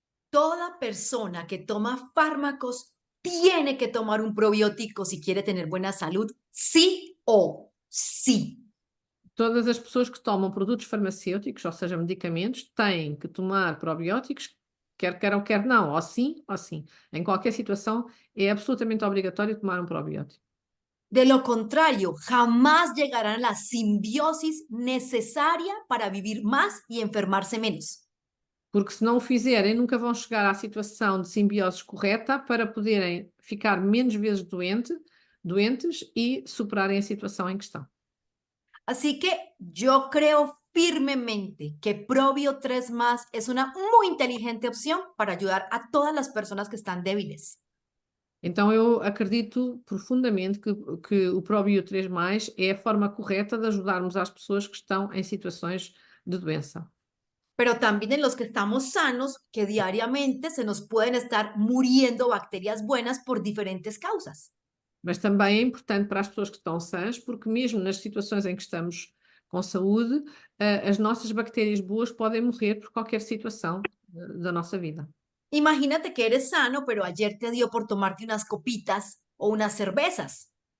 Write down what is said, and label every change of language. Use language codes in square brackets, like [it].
[es] Toda persona que toma fármacos tiene que tomar un probiótico si quiere tener buena salud, sí o sí. [pt] Todas as pessoas que tomam produtos farmacêuticos, ou seja, medicamentos, têm que tomar probióticos, quer queiram, quer não, ou sim, ou sim. Em qualquer situação, é absolutamente obrigatório tomar um probiótico. [es] De lo contrario, jamás llegarán a la simbiosis necesaria para vivir más y enfermarse menos. [pt] Porque se não o fizerem, nunca vão chegar à situação de simbiose correta para poderem ficar menos vezes doentes e superarem a situação em questão. [es] Así que yo creo firmemente que Probio 3 Más es una muy inteligente opción para ayudar a todas las personas que están débiles. [pt] Então eu acredito profundamente que o ProBio 3+, é a forma correta de ajudarmos as pessoas que estão em situações de doença. [es] Pero también en los que estamos sanos, que diariamente se nos pueden estar muriendo bacterias buenas por diferentes causas. [pt] Mas também é importante para as pessoas que estão sãs, porque mesmo nas situações em que estamos com saúde, as nossas bactérias boas podem morrer por qualquer situação da nossa vida. [es] Imagínate que eres sano, pero ayer te dio por tomarte unas copitas o unas cervezas.